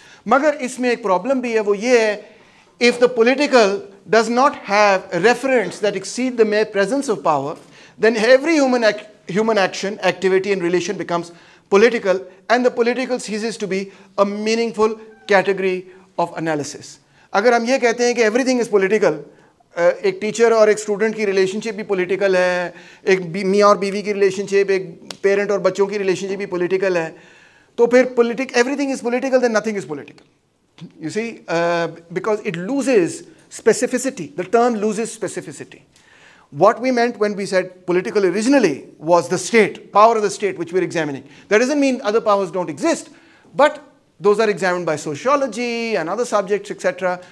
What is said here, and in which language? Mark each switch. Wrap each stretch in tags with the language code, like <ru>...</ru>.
<ur>مگر اس میں ایک پرابلم بھی ہے, وہ یہ ہے</ur> <en>if the political does not have a reference that exceed the mere presence of power, then every human action, activity and relation becomes political, and the political ceases to be a meaningful category of analysis.</en> <ur>اگر ہم یہ کہتے ہیں کہ</ur> <en>everything is political,</en> <ur>ایک teacher اور ایک student کی ریلیشن شپ بھی پولیٹیکل ہے, ایک میاں اور بیوی کی ریلیشن شپ, ایک پیرنٹ اور بچوں کی ریلیشن شپ بھی پولیٹیکل ہے, تو پھر</ur> <en>everything is political,</en> <ur>then nothing is political.</ur> <en>You see, because it loses specificity. The term loses specificity. What we meant when we said political originally was the state, power of the state, which we're examining. That doesn't mean other powers don't exist, but those are examined by sociology and other subjects, etc.</en>